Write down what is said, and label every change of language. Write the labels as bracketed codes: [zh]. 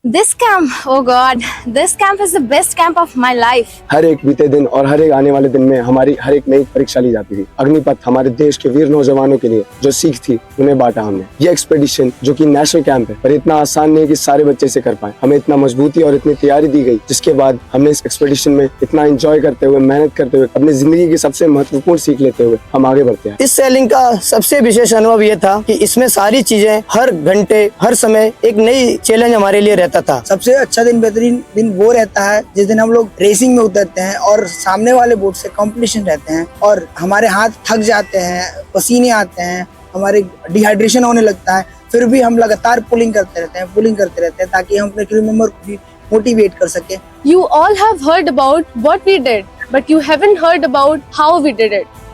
[en] This camp, oh God, this camp is the best camp of my life. [hi] हर एक बीते दिन और हर एक आने वाले दिन में हमारी हर एक नई परीक्षा ली जाती थी। अग्निपथ हमारे देश के वीर नौजवानों के लिए जो सीख थी उन्हें बांटा हमने। ये एक्सपेडिशन जो कि नेशनल कैंप है, पर इतना आसान नहीं है कि सारे बच्चे इसे कर पाए। हमें इतना मजबूती और इतनी तैयारी दी गई, जिसके बाद हमने इस एक्सपेडिशन में इतना एंजॉय करते हुए, मेहनत करते हुए, अपनी जिंदगी की सबसे महत्वपूर्ण सीख लेते हुए हम आगे बढ़ते हैं। इस सेलिंग का सबसे विशेष अनुभव ये था कि इसमें सारी चीजें हर घंटे हर समय एक नई चैलेंज हमारे लिए रहता था। सबसे अच्छा दिन, बेहतरीन दिन वो रहता है जिस दिन हम लोग रेसिंग में उतरते हैं और सामने वाले बोट से कंपटीशन रहते हैं और हमारे हाथ थक जाते हैं, पसीने आते हैं, हमारे डिहाइड्रेशन होने लगता है, फिर भी हम लगातार पुलिंग करते रहते हैं ताकि हम अपने क्रू मेंबर को भी मोटिवेट कर सके। [en] You all have heard about what we did, but you haven't heard about how we did it.